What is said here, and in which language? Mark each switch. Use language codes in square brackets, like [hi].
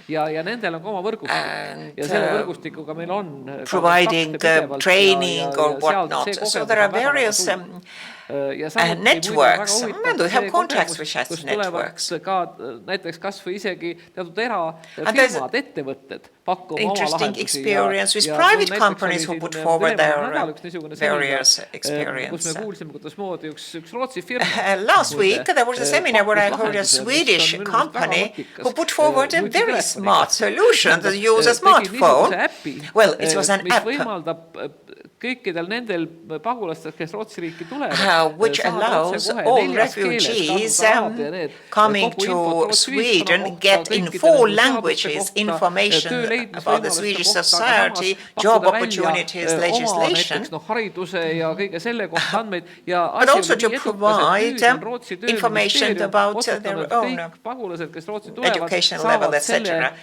[et] ja nendel on ka oma võrgustik ja selle võrgustikuga meil on [en] providing training or whatnot. So there are various networks, and we have contacts with such networks. [et] Näiteks kas või isegi teatud erafirmad, ettevõtted pakkuma oma lahendusi. [en] Interesting experience with private companies who put forward their various experience. [et] Kus me kuulsime, kuidas moodi üks Rootsi firma. [en] Last week there was a seminar where I heard a Swedish company who put forward a very smart solution to use a smartphone. Well, it was an app [et] kõikidel nendel pagulastel, kes Rootsi riiki tulevad, [en] which allows all refugees coming to Sweden get in 4 languages information about the Swedish society, job opportunities, legislation, but also to provide information about their own education level, etc.